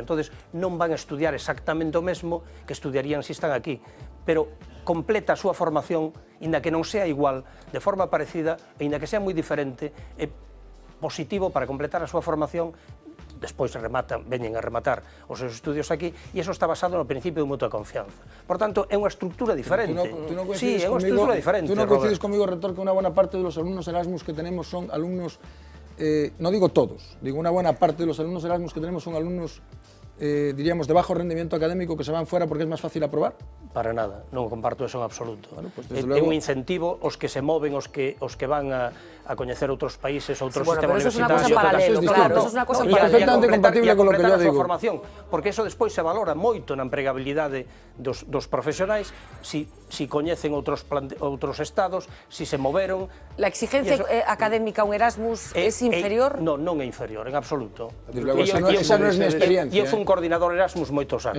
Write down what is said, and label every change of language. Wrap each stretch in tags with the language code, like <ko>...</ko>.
<gl>Entonces, non van a estudiar exactamente o mesmo que estudiarían se están aquí, pero completa a súa formación, inda que non sea igual, de forma parecida, e inda que sea moi diferente, é positivo para completar a súa formación. Despois veñen a rematar os seus estudios aquí e iso está basado no principio de mutua confianza. Por tanto, é unha estructura diferente. Sí, é unha estructura diferente.</gl> <es>Tú non coincides conmigo, rector, que unha buena parte de los alumnos Erasmus que tenemos son alumnos, no digo todos, digo una buena parte de los alumnos Erasmus que tenemos son alumnos, diríamos, de bajo rendimiento académico que se van fuera porque es más fácil aprobar?</es> <gl>Para nada, non comparto eso en absoluto. Bueno, pues, é un incentivo os que se moven, os que van a coñecer outros países, outros sistemas universitarios. Pero eso é unha cosa paralela, claro, eso é unha cosa</gl> <es>perfectamente compatible con lo que yo digo.</es> <gl>Formación, porque eso despois se valora moito na empregabilidade dos profesionais, si coñecen outros estados, si se moveron. La exigencia académica a un Erasmus é inferior? Non é inferior, en absoluto. Esa non é mi experiencia. Eu fui un coordinador Erasmus moitos anos.</gl>